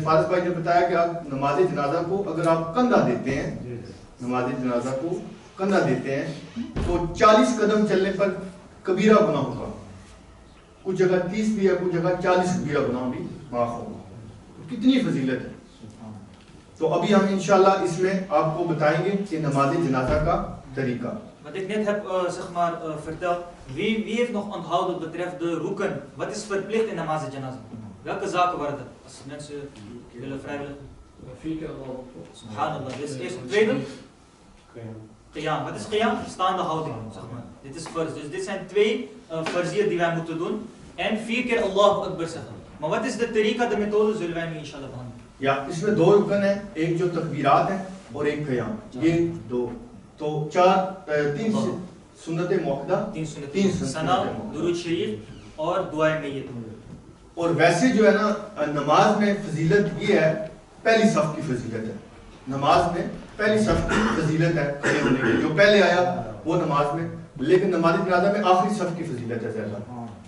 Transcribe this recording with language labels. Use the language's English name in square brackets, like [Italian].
[Hindi] फारिस भाई ने बताया कि आप नमाज जनाजा को अगर आप कंधा देते हैं, नमाज जनाजा को कंधा देते हैं तो 40 कदम चलने पर कबीरा गुनाह होगा, कुछ जगह 30 भी है, कुछ जगह 40 कबीरा गुनाह भी माफ होगा। तो कितनी फजीलत है। तो अभी हम इंशाल्लाह इसमें आपको बताएंगे कि नमाज जनाजा का तरीका। [Dutch] Wat ik net heb zeg maar verteld, wie heeft nog onthouden wat betreft de roeken? Wat is verplicht in namaz janaza? Welke zaken waren dat? Als mensen willen vrijwillig. 4 keer Allah. Subhanallah. Dit is eerst. Tweede? Qiyam. Wat is qiyam? Staande houding, zeg maar. Dit is farz. Dus dit zijn 2 farzier die wij moeten doen. En 4 keer Allahu Akbar zeggen. Maar wat is de tariqa, de methode, zullen wij nu inshallah behandelen. [Hindi] या इसमें 2 रुकन है, एक जो तकबीरात है और एक क़याम, ये 2। तो 3 सुन्नत मुअक्कदा, 3 सुन्नत सना, दुरूद शरीफ और दुआ मय्यत। और वैसे जो है ना नमाज में फजीलत ये है, पहली सफ की फजीलत है नमाज में, पहली सफ की फजीलत है खड़े होने की, जो पहले आया वो नमाज में, लेकिन नमाज जनाजा में आखिरी सफ की फजीलत है ज़्यादा।